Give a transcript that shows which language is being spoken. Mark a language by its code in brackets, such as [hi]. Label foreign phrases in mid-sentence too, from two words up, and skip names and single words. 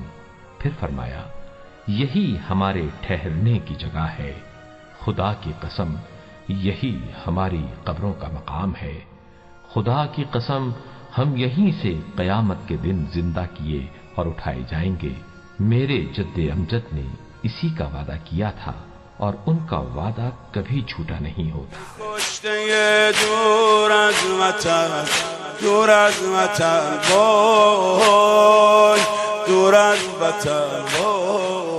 [ur] پھر فرمایا، یہی ہمارے ٹھہرنے کی جگہ ہے، خدا کی قسم یہی ہماری قبروں کا مقام ہے، خدا کی قسم ہم یہیں سے قیامت کے دن زندہ کیے اور اٹھائے جائیں گے۔ میرے جد امجد نے اسی کا وعدہ کیا تھا اور ان کا وعدہ کبھی جھوٹا نہیں ہوتا۔ [fa] کشته دور از وطن، دور از وطن، وای دور از وطن، وای